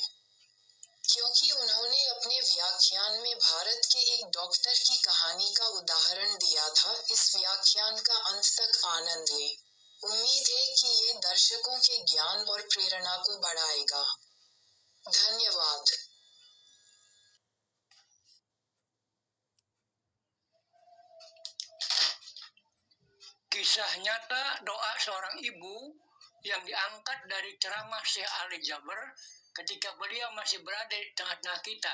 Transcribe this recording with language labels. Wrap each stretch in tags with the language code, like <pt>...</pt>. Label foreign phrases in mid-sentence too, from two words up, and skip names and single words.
<hi>क्योंकि उन्होंने अपने व्याख्यान में भारत के एक डॉक्टर की कहानी का उदाहरण दिया था। इस व्याख्यान का अंत तक आनंद लें। उम्मीद है कि ये दर्शकों के ज्ञान और प्रेरणा को बढ़ाएगा। धन्यवाद।</hi> <id>Kisah nyata doa seorang ibu yang diangkat dari ceramah Syekh Ali Jaber ketika beliau masih berada di tengah-tengah kita.</id>